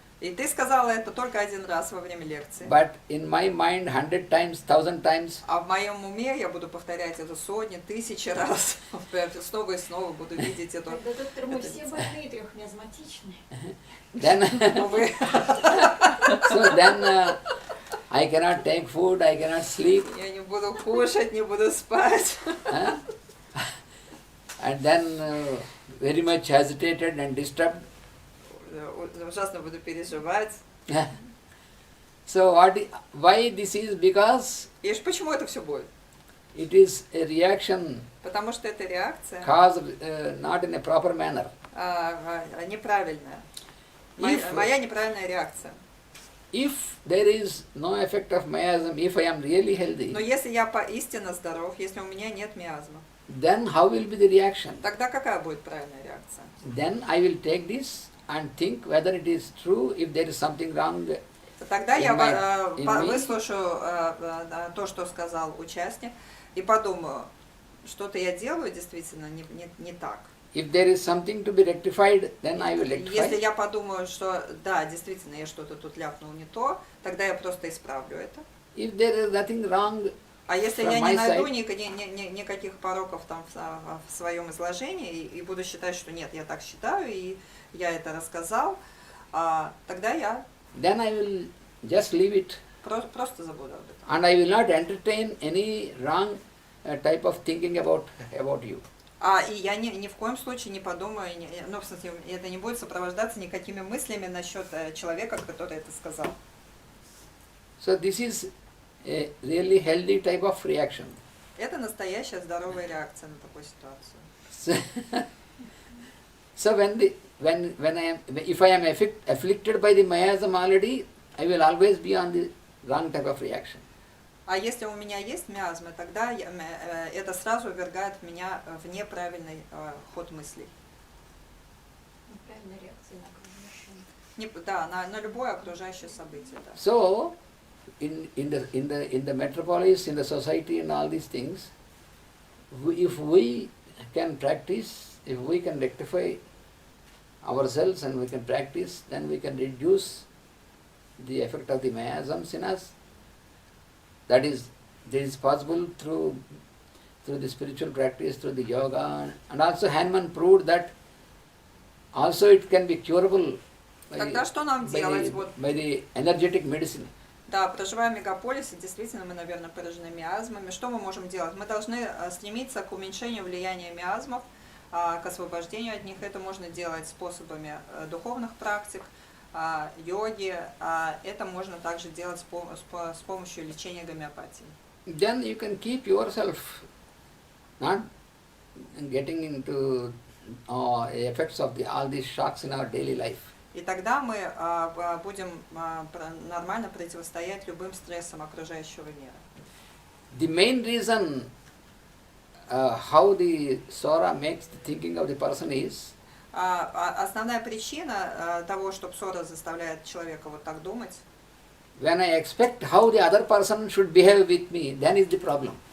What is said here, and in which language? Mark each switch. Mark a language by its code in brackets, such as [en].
[ru] И ты сказала это только один раз во время лекции. [en] but in my mind 100 times, 1000 times. [ru] А в моем уме я буду повторять это сотни, тысячи раз. Снова и снова буду видеть это. Тогда, доктор, мы все больные трехмиазматичные. [en] Then, [ru] Увы. [en] so then I cannot take food, I cannot sleep. [ru] Я не буду кушать, не буду спать. [en] And then very much agitated and disturbed. [ru] Ужасно буду переживать. [en] So why this is? Because [ru] И почему это все будет? [en] it is a reaction [ru] Потому что это реакция [en] caused not in a proper manner. [ru] Неправильная. [en] If- [ru] Моя неправильная реакция. [en] If there is no effect of miasm, if I am really healthy, [ru] Но если я поистине здоров, если у меня нет миазма, [en] then how will be the reaction? [ru] тогда какая будет правильная реакция? [en] Then I will take this and think whether it is true, if there is something wrong. [ru] Тогда я [en] in me. [ru] выслушаю то, что сказал участник, и подумаю, что-то я делаю действительно не так. [en] If there is something to be rectified, then I will rectify. [ru] Если я подумаю, что да, действительно, я что-то тут ляпнул не то, тогда я просто исправлю это. [en] If there is nothing wrong, [ru] А если [en] From [ru] я [en] my [ru] не найду [en] side- [ru] никаких пороков там в своем изложении и буду считать, что нет, я так считаю, и я это рассказал, тогда я [en] then I will just leave it, [ru] просто забуду об этом. [en] and I will not entertain any wrong type of thinking about you. [ru] И я ни в коем случае не подумаю, ну, в смысле, это не будет сопровождаться никакими мыслями насчет человека, который это сказал. [en] So this is a really healthy type of reaction. [ru] Это настоящая здоровая реакция на такую ситуацию. So if I am afflicted by the miasm already, I will always be on the wrong type of reaction. А если у меня есть миазмы, тогда это сразу ввергает меня в неправильный ход мыслей. Неправильная реакция на окружающее. Да, на любое окружающее событие. Да. [en] So in the metropolis, in the society and all these things, if we can practice, if we can rectify ourselves and we can practice, then we can reduce the effect of the miasms in us. That is possible through the spiritual practice, through the yoga, and also Hanuman proved that also it can be curable [ru] Тогда что нам делать? [en] by the energetic medicine. [ru] Да, проживая в мегаполисе, действительно, мы, наверное, поражены миазмами. Что мы можем делать? Мы должны стремиться к уменьшению влияния миазмов, к освобождению от них. Это можно делать способами духовных практик, йоги. Это можно также делать с помощью лечения гомеопатии. [en] Then you can keep yourself not getting into effects of all these shocks in our daily life. [ru] И тогда мы будем нормально противостоять любым стрессам окружающего мира. [en] The main reason how the Sora makes the thinking of the person is [ru] Основная причина того, что псора заставляет человека вот так думать, [en] when I expect how the other person should behave with me, then is the problem.